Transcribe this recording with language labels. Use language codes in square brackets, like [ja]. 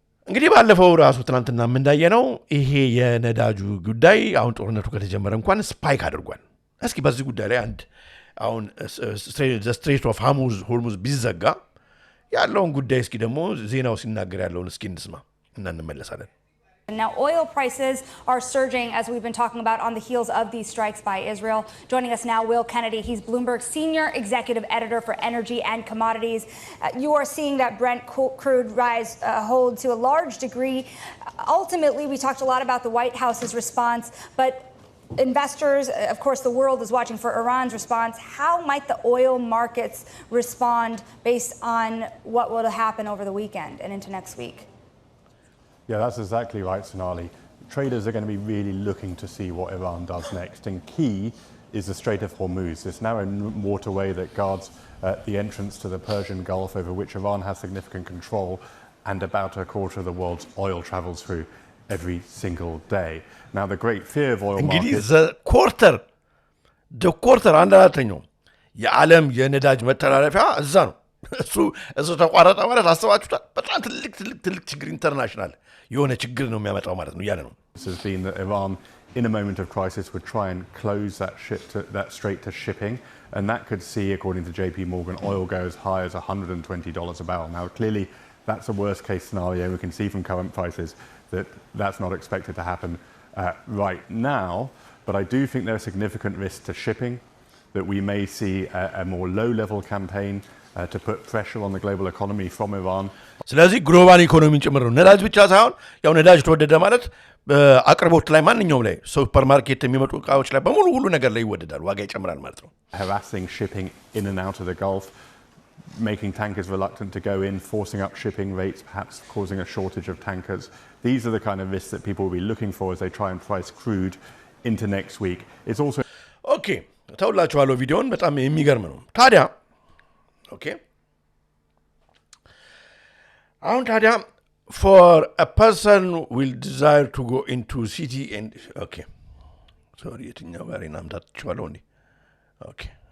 [am] እንግዲህ ባለፈው ራሱ ትናንትና እንዳየነው ይሄ የነዳጁ ጉዳይ አሁን ጦርነቱ ከተጀመረ እንኳን ስፓይክ አድርጓል። እስኪ በዚህ ጉዳይ ላይ አሁን ስትሬት ኦፍ ሆርሙዝ ቢዘጋ ያለውን ጉዳይ እስኪ ደግሞ ዜናው ሲናገር ያለውን እስኪ እንስማ እና እንመለሳለን። [en] Now, oil prices are surging, as we've been talking about, on the heels of these strikes by Israel. Joining us now, Will Kennedy. He's Bloomberg's senior executive editor for energy and commodities. You are seeing that Brent crude rise hold to a large degree. Ultimately, we talked a lot about the White House's response, but investors, of course, the world is watching for Iran's response. How might the oil markets respond based on what will happen over the weekend and into next week? Yeah, that's exactly right, Sonali. Traders are going to be really looking to see what Iran does next. And key is the Strait of Hormuz, this narrow waterway that guards the entrance to the Persian Gulf, over which Iran has significant control, and about a quarter of the world's oil travels through every single day. Now, the great fear of oil markets... the quarter [am] አንዳተኛው የዓለም የነዳጅ መተላለፊያ እዛ ነው። እሱ ተቋረጠ ማለት አስባችሁታል? በጣም ትልቅ ችግር ኢንተርናሽናል የሆነ ችግር ነው የሚያመጣው ማለት ነው እያለ ነው። [en] This has been that Iran, in a moment of crisis, would try and close that strait to shipping, and that could see, according to JP Morgan, oil go as high as $120 a barrel. Now, clearly, that's a worst-case scenario. We can see from current prices that that's not expected to happen right now, but I do think there are significant risks to shipping, that we may see a more low-level campaign to put pressure on the global economy from Iran. [am] ስለዚህ ግሎባል ኢኮኖሚን ጭምር ነው። ነዳጅ ብቻ ሳይሆን ያው ነዳጅ ተወደደ ማለት አቅርቦት ላይ ማንኛውም ላይ ሱፐርማርኬት የሚመጡ እቃዎች ላይ በሙሉ ሁሉ ነገር ላይ ይወደዳል፣ ዋጋ ይጨምራል ማለት ነው። [en] Harassing shipping in and out of the Gulf, making tankers reluctant to go in, forcing up shipping rates, perhaps causing a shortage of tankers. These are the kind of risks that people will be looking for as they try and price crude into next week. It's also [am] ኦኬ ተውላችኋለሁ። ቪዲዮን በጣም የሚገርም ነው። ታዲያ ኦኬ አሁን ታዲያ [en] for a person will desire to go into city and okay sorry [am] የትኛው ጋር እናምጣችኋለሁ እንዴ ኦኬ